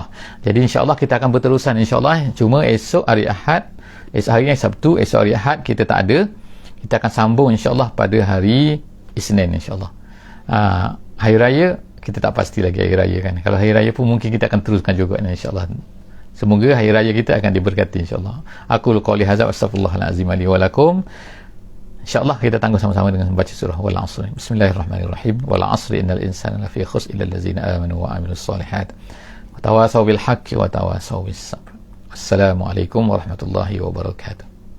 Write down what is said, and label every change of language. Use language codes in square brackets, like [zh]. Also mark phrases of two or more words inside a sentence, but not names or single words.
[ms] Jadi [ar] إن شاء الله [ms] kita akan berterusan [ar] إن شاء الله. [ms] Cuma esok hari Ahad, esok hari Sabtu, esok hari Ahad kita tak ada. Kita akan sambung [ar] إن شاء الله [ms] pada hari Isnin [ar] إن شاء الله. [ms] Hari raya kita tak pasti lagi hari raya kan. Kalau hari raya pun mungkin kita akan teruskan juga [ar] إن شاء الله. [ms] Semoga hari raya kita akan diberkati [ar] إن شاء الله. أقول قولي هذا وأستغفر الله العظيم لي ولكم. إن شاء الله [ms] kita tangguh sama-sama dengan membaca surah Wal 'Asr. [ar] بسم الله الرحمن الرحيم والعصر إن الإنسان لفي خسر إلا الذين آمنوا وعملوا الصالحات وتواصوا بالحق وتواصوا بالصبر. والسلام عليكم ورحمة الله وبركاته.